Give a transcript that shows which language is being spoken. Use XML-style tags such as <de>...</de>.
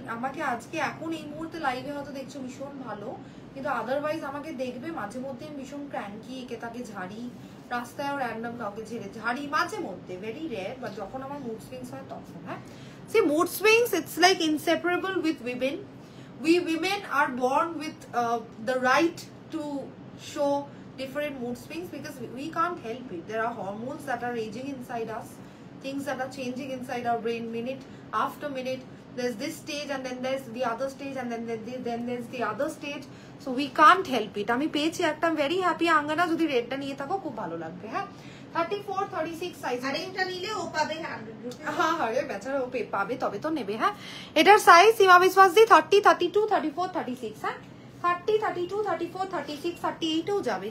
<bn>আমাকে আজকে এখন এই মুহূর্তে লাইভে হয়তো দেখছো ভীষণ ভালো, কিন্তু আদারওয়াইজ আমাকে দেখবে মাঝে মধ্যে ভীষণ ক্র্যাঙ্কি, একে তাকে ঝাড়ি, রাস্তায় র্যান্ডম কাউকে ঝাড়ি মাঝে মধ্যে, ভেরি রেয়ার, বাট যখন আমার মুড সুইংস হয় তখন।</bn> <en>হ্যাঁ, see mood swings it's like inseparable with women. We women are born with the right to show different mood swings because we can't help it. There are hormones that are raging inside us, things that are changing inside our brain minute after minute. There's this stage and then there's the other stage and then there's the other stage. So we can't help it.</en> <bn>আমি পেয়েছি একটা,</bn> <en>Very happy.</en> <bn>আঙ্গনা যদি রেডটা নিয়ে থাকো খুব ভালো লাগবে। হ্যাঁ, 34 36 সাইজ, আর এটা নিলে ও পাবে 100 রুপি। হ্যাঁ হ্যাঁ, বেচারা ও পাবে, তবে তো নেবে। হ্যাঁ, এটার সাইজ সীমা বিশ্বাস দি 30 32 34 36। হ্যাঁ, 30 32 34 36 38 ও যাবে।</bn>